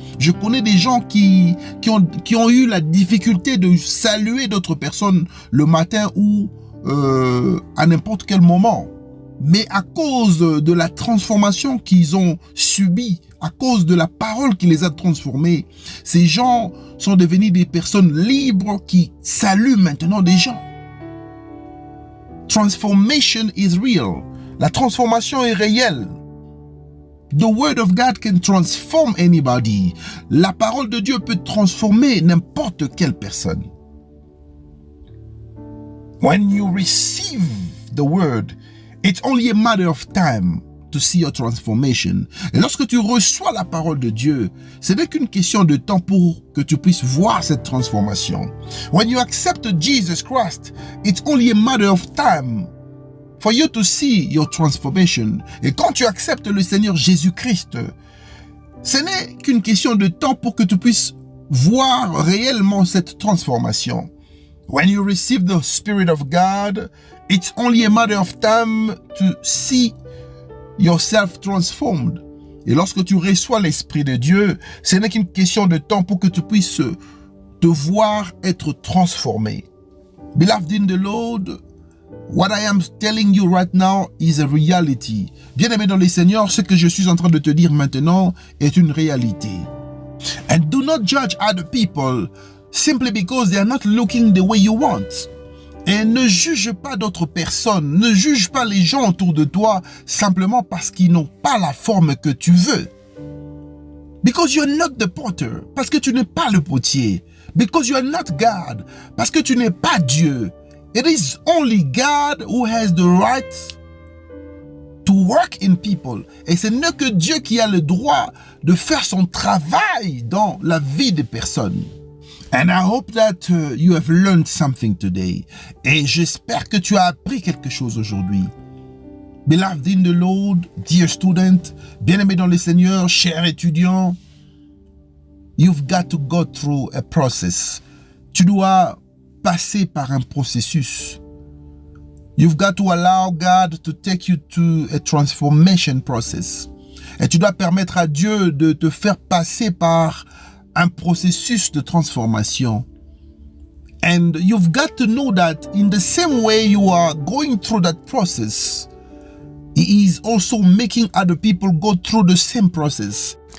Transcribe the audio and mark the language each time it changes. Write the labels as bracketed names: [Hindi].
[French] Je connais des gens qui ont eu la difficulté de saluer d'autres personnes le matin ou à n'importe quel moment. Mais à cause de la transformation qu'ils ont subie à cause de la parole qui les a transformés. Ces gens sont devenus des personnes libres qui saluent maintenant des gens. [English] Transformation is real. [French] La transformation est réelle. [English] The word of God can transform anybody. [French] La parole de Dieu peut transformer n'importe quelle personne. [English] When you receive the word, it's only a matter of time to see your transformation. [French] Et lorsque tu reçois la parole de Dieu, ce n'est qu'une question de temps pour que tu puisses voir cette transformation. [English] When you accept Jesus Christ, it's only a matter of time for you to see your transformation. [French] Et quand tu acceptes le Seigneur Jésus-Christ, ce n'est qu'une question de temps pour que tu puisses voir réellement cette transformation. [English] When you receive the Spirit of God, it's only a matter of time to see yourself transformed. [French] Et lorsque tu reçois l'Esprit de Dieu, ce n'est qu'une question de temps pour que tu puisses te voir être transformé. [English] Beloved in the Lord, what I am telling you right now is a reality. [French] Bien-aimé dans le Seigneur, ce que je suis en train de te dire maintenant est une réalité. [English] And do not judge other people simply because they are not looking the way you want. [French] Et ne juge pas d'autres personnes, ne juge pas les gens autour de toi simplement parce qu'ils n'ont pas la forme que tu veux. [English] Because you are not the potter, [French] parce que tu n'es pas le potier. [English] Because you are not God, [French] parce que tu n'es pas Dieu. [English] It is only God who has the right to work in people. [French] Et ce n'est que Dieu qui a le droit de faire son travail dans la vie des personnes. [English] And I hope that you have learned something today. [French] Et j'espère que tu as appris quelque chose aujourd'hui. [English] Beloved in the Lord, dear student, [French] bien-aimé dans le Seigneur, cher étudiant, [English] you've got to go through a process. [French] Tu dois passer par un processus. [English] You've got to allow God to take you to a transformation process. [French] Et tu dois permettre à Dieu de te faire passer par un processus de transformation. [English] And you've got to know that in the same way you are going through that process, He is also making other people go through the same process.